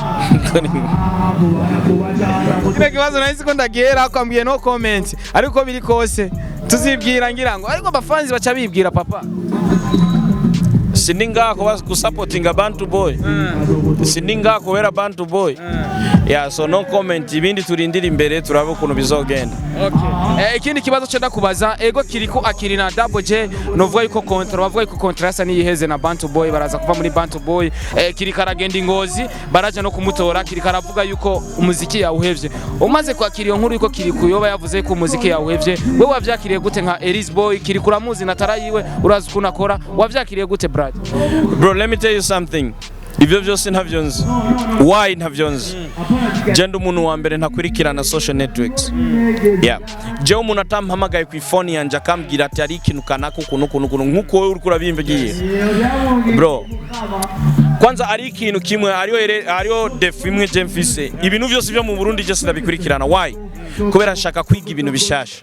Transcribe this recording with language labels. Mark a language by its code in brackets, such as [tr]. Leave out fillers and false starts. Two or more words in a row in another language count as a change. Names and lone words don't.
[rn] Kile kibazo nahise ko ndagera akwambwiye [en] no comment. [rn] Ariko biri kose tuzibwira ngirango. Ariko abafanzi baca bibwira papa. Sininga ko kusupportinga Bantu Boy. Sininga ko wera Bantu Boy. [en] Yeah, so no comment, [rn] ibindi turindira imbere turabe ukuntu bizogenda. [en] Okay. [rn] Ikindi kibazo cyenda kubaza, ego kiriko akiri na Double J, novuga yuko bavuga yuko contract ni yiheze na Bantu Boy, baraza kuva muri Bantu Boy, kiri karagenda Ingozi, baraje no kumutora, kiri karavuga yuko umuziki yawuhevye. Umaze kwakira iyo nkuru yuko kiri kuyoba yavuze yuko umuziki yawuhevye, we wavyakiriye gute nka Elise Boy, kiri kuramuzi na tarayiwe, urazi ukuntu akora, wavyakiriye gute brad? [en] Bro, let me tell you something. [rn] Ibyo byose ntavyo nzi. Why ntavyo nzi? Je ndi umuntu wa mbere ntakurikirana [en] social networks. [rn] Yeah. Je umuntu atampamagaye ku phone yanje akambwira ati ari ikintu kanako kuno nkuko wewe uri kurabimvigiye. [en] Bro. [rn] Kwanza ari ikintu kimwe ariyo def imwe je mfise. Ibintu byose byo mu Burundi je sinabikurikirana. [en] Why? [rn] Kubera nshaka kwiga ibintu bishasha.